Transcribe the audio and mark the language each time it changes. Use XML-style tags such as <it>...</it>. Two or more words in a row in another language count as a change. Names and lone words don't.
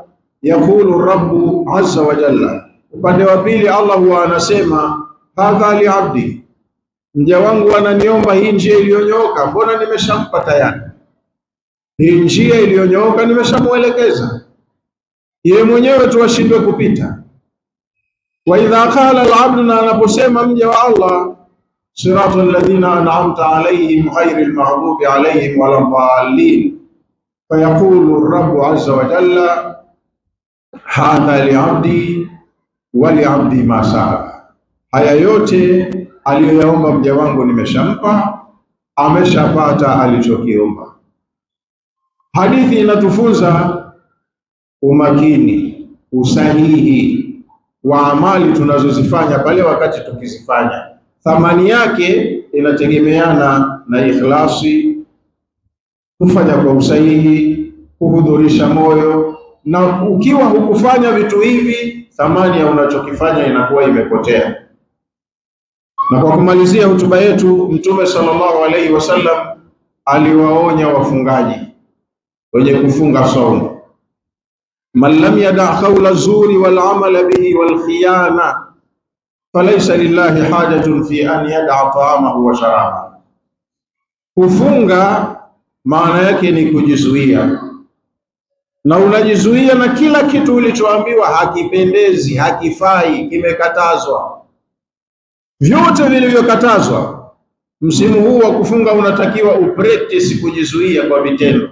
<ar>يقول ربُّ عز وجل,</ar> <sw>upande wa pili Allah huwa anasema</sw> <ar>هذا لعبدي,</ar> <sw>mja wangu ananiomba hii njia iliyonyooka, mbona nimeshampa tayari hii njia iliyonyooka, nimeshamuelekeza yeye mwenyewe tu ashindwe kupita.</sw> <ar>وإذا قال العبد,</ar> <sw>na anaposema mja wa Allah</sw> <ar>صراط الذين أنعمت عليهم غير المغضوب عليهم ولا الضالين, فيقول ربُّ عز وجل هذا لعبدي ولعبدي ما سأل,</ar> <sw>haya yote aliyoyaomba mja wangu nimeshampa, ameshapata alichokiomba. Hadithi inatufunza umakini, usahihi wa amali tunazozifanya pale wakati tukizifanya. Thamani yake inategemeana na ikhlasi, kufanya kwa usahihi, kuhudhurisha moyo. Na ukiwa hukufanya vitu hivi, thamani ya unachokifanya inakuwa imepotea. Na kwa kumalizia hotuba yetu, Mtume</sw> <ar>صلى الله عليه وسلم</ar> <sw>aliwaonya wafungaji wenye kufunga saumu,</sw> <ar>من لم يدع قول الزور والعمل به والخيانة فليس لله حاجة في أن يدع طعامه وشرابه.</ar> <sw>Kufunga maana yake ni kujizuia, na unajizuia na kila kitu ulichoambiwa hakipendezi, hakifai, kimekatazwa. Vyote vilivyokatazwa, msimu huu wa kufunga unatakiwa upractice kujizuia kwa vitendo.</sw>